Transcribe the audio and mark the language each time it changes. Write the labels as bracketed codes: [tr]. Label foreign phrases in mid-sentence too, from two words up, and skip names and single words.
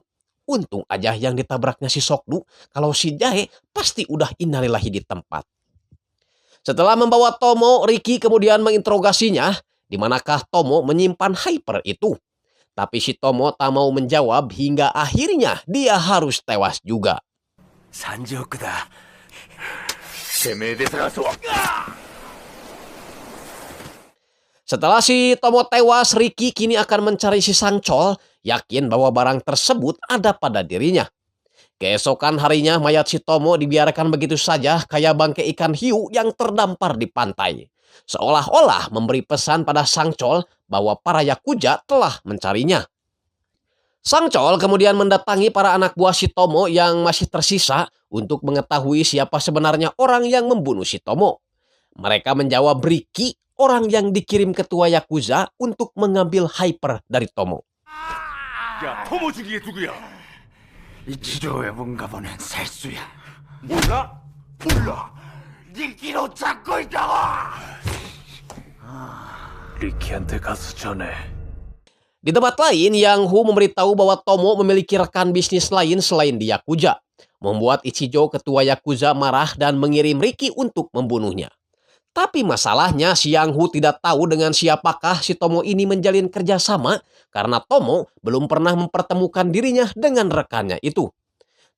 [id] Untung aja yang ditabraknya si Sokdu, kalau si Jae pasti udah innalillahi di tempat. Setelah membawa Tomo, Riki kemudian menginterogasinya, di manakah Tomo menyimpan Hyper itu. Tapi si Tomo tak mau menjawab hingga akhirnya dia harus tewas juga. [ja] 30 億だ。てめえで探そう。 [id] Setelah si Tomo tewas, Riki kini akan mencari si Sang Chol, yakin bahwa barang tersebut ada pada dirinya. Keesokan harinya, mayat si Tomo dibiarkan begitu saja kayak bangkai ikan hiu yang terdampar di pantai. Seolah-olah memberi pesan pada Sang Chol bahwa para Yakuza telah mencarinya. Sang Chol kemudian mendatangi para anak buah si Tomo yang masih tersisa untuk mengetahui siapa sebenarnya orang yang membunuh si Tomo. Mereka menjawab Riki, orang yang dikirim ketua Yakuza untuk mengambil Hyper dari Tomo. [ko] 야, 토모 죽이게 누구야? 이치조의 뭔가 보낸 살수야. 몰라? 몰라. 니끼로 잡고 있다고. 리키한테 가서 전해. [id] Di tempat lain, Yang Hu memberitahu bahwa Tomo memiliki rekan bisnis lain selain di Yakuza, membuat Ichijo ketua Yakuza marah dan mengirim Riki untuk membunuhnya. Tapi masalahnya si Yang Hu tidak tahu dengan siapakah si Tomo ini menjalin kerjasama karena Tomo belum pernah mempertemukan dirinya dengan rekannya itu.